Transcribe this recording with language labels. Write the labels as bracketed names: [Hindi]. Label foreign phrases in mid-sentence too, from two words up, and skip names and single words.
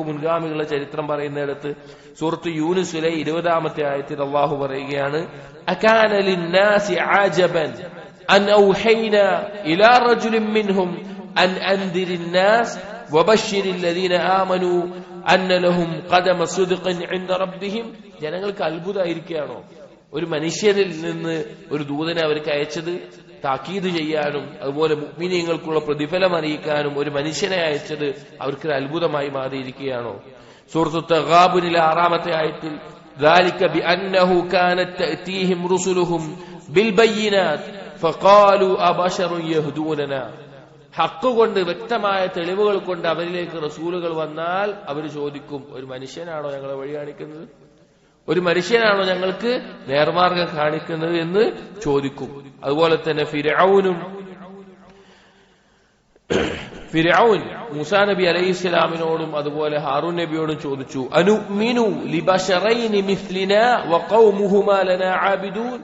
[Malayalam] മുൻഗാമികളുടെ ചരിത്രം പറയുന്നിടത്ത് സൂറത്ത് യൂനുസിലെ 20-ാമത്തെ ആയത്തിൽ അള്ളാഹു പറയുകയാണ്, [Arabic] أكان للناس عجبا أن أوحينا إلى رجل منهم أن أنذر الناس وبشر الذين آمنوا أن لهم قدم صدق عند ربهم. [Malayalam] ജനങ്ങൾക്ക് അത്ഭുതമായിരിക്കുകയാണോ ഒരു മനുഷ്യരിൽ നിന്ന് ഒരു ദൂതനെ അവർക്ക് അയച്ചത് താക്കീത് ചെയ്യാനും അതുപോലെ മുഅ്മിനീങ്ങൾക്കുള്ള പ്രതിഫലം അറിയിക്കാനും ഒരു മനുഷ്യനെ അയച്ചത് അവർക്ക് അത്ഭുതമായി മാറിയിരിക്കുകയാണോ? സൂറത്ത് തഗാബുനിലെ 6-ാമത്തെ ആയത്തിൽ [Arabic] ذلك بأنه كانت تأتيهم رسلهم بالبينات فقالوا أبشر يهدوننا. [Malayalam] ഹക്ക് കൊണ്ട്, വ്യക്തമായ തെളിവുകൾ കൊണ്ട് അവരിലേക്ക് റസൂലുകൾ വന്നാൽ അവർ ചോദിക്കും, ഒരു മനുഷ്യനാണോ ഞങ്ങളെ വഴി കാണിക്കുന്നത്? ഒരു മനുഷ്യനാണോ ഞങ്ങൾക്ക് നേർമാർഗം കാണിക്കുന്നത് എന്ന് ചോദിക്കും. അതുപോലെ തന്നെ ഫിർഔൻ മൂസാ നബി അലൈഹിസ്സലാമിനോടും അതുപോലെ ഹാറൂൻ നബിയോടും ചോദിച്ചു, [Arabic] أنؤمن لبشرين مثلنا وقومهما لنا عابدون.